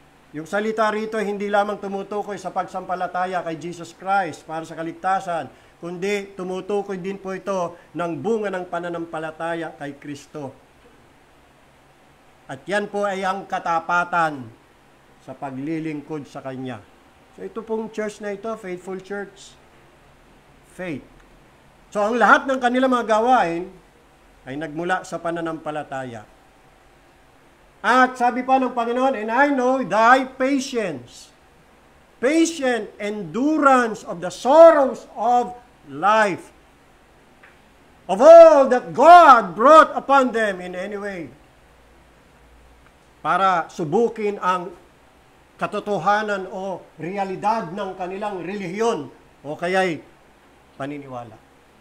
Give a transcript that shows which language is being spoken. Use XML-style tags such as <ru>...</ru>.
<tl>Yung salita rito, hindi lamang tumutukoy sa pagsampalataya kay Jesus Christ para sa kaligtasan, kundi tumutukoy din po ito ng bunga ng pananampalataya kay Kristo. At yan po ay ang katapatan sa paglilingkod sa Kanya. So ito pong church na ito, Faithful Church, faith. So ang lahat ng kanilang mga gawain ay nagmula sa pananampalataya. At sabi pa ng Panginoon,</tl> <en>and I know thy patience, patient endurance of the sorrows of life, of all that God brought upon them in any way,</en> <tl>para subukin ang katotohanan o realidad ng kanilang relihiyon o kaya'y paniniwala.</tl>